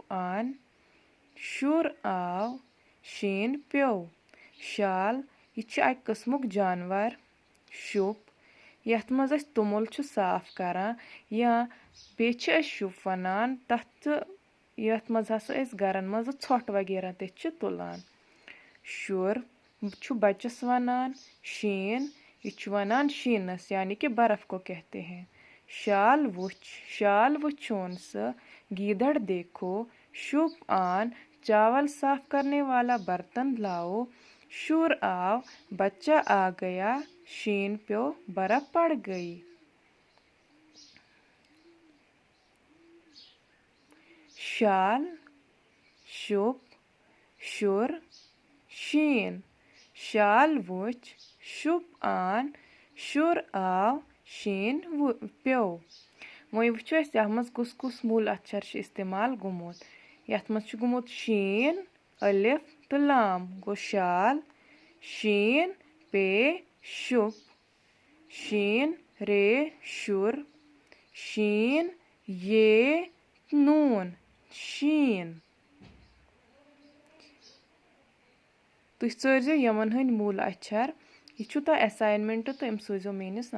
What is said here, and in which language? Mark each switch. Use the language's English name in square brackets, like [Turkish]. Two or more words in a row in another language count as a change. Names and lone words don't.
[Kashmiri] आन शुर आव शीन प्यो शाल यह अक किस्मुक जानवर शुप यथ मज तुमुल साफ करान या बे शुप वनान तथ यथ मज हसा गरन मज षोट वगैरह ते तुलान शुर बच्चस वनान शीन यह वनान शीनस [Hindi] यानी कि बर्फ को कहते हैं [Kashmiri] शाल वुचोन स [Hindi] गीदड़ देखो [Kashmiri] शुप आन [Hindi] चावल साफ करने वाला बर्तन लाओ [Kashmiri] शुर आव [Hindi] बच्चा आ गया [Kashmiri] शीन प्यो [Hindi] बर्फ पड़ गई [Kashmiri] शाल शुप शुर शीन शाल वुच शुप आन शुर आव शीन प्यो वही वो यथ मज कुस मूल अक्षर इस्तेमाल गुमुत यथ मज गुमुत शीन अलिफ तो लाम गो शाल शीन पे शुप शीन रे शुर शीन ये नून शीन तुम सोजो यमन हंद मूल अक्षर यह असाइनमेंट तो सूजो मेनिस